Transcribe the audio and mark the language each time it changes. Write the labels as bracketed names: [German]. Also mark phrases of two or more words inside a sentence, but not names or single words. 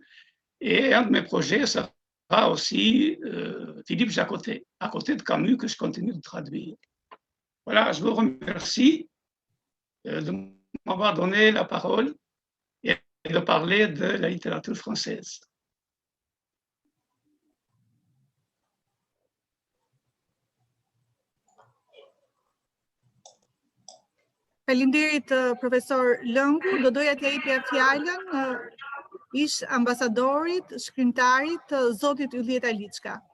[French] Et un de mes projets sera aussi Philippe Jacotet, à côté de Camus, que je continue de traduire. Voilà, je vous remercie de m'avoir donné la parole et de parler de la littérature française. [Albanian] Faleminderit, profesor Lëngu. Do doja t'ja jepja fjalën ish ambasadorit, shkrimtarit, zotit Yllieta Liçka.